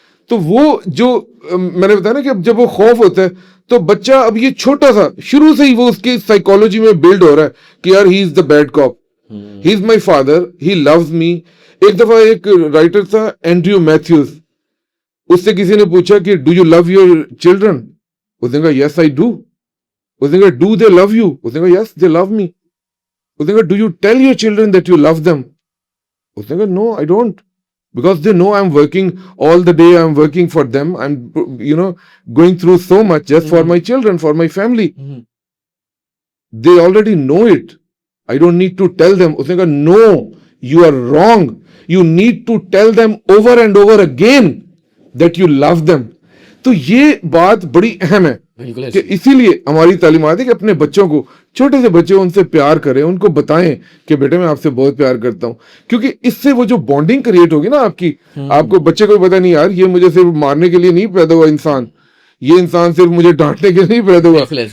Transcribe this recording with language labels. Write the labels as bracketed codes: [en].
[ur] تو وہ جو میں نے بتایا نا کہ جب وہ خوف ہوتا ہے تو بچہ اب یہ چھوٹا سا شروع سے ہی وہ اس کی سائیکالوجی میں بلڈ ہو رہا ہے کہ یار [en] He is the bed کاپ, he is my father, he loves me. [ur] ایک دفعہ ایک رائٹر تھا اینڈریو میتھیوز, اس سے کسی نے پوچھا کہ [en] do you love your children, [ur] اس نے کہا [en] Yes I do. [ur] اس نے کہا [en] do they love you, [ur] اس نے کہا [en] Yes they love me. [ur] اس نے کہا [en] Do you tell your children that you love them, اس نے کہا no I don't, because they know I'm working all the day, I'm working for them, I'm going through so much just for my children, for my family. They already know it, I don't need to tell them. [ur] Usne kaha [en] no, you are wrong, you need to tell them over and over again that you love them. [ur] تو یہ بات بڑی اہم ہے کہ اسی لیے ہماری تعلیمات ہے کہ اپنے بچوں کو, چھوٹے سے بچے ان سے پیار کریں, ان کو بتائیں کہ بیٹے میں آپ سے بہت پیار کرتا ہوں, کیونکہ اس سے وہ جو بانڈنگ کریٹ ہوگی نا آپ کی, آپ کو بچے کو پتا نہیں یار یہ مجھے صرف مارنے کے لیے نہیں پیدا ہوا انسان, یہ انسان صرف مجھے ڈانٹنے کے لیے نہیں پیدا ہوا.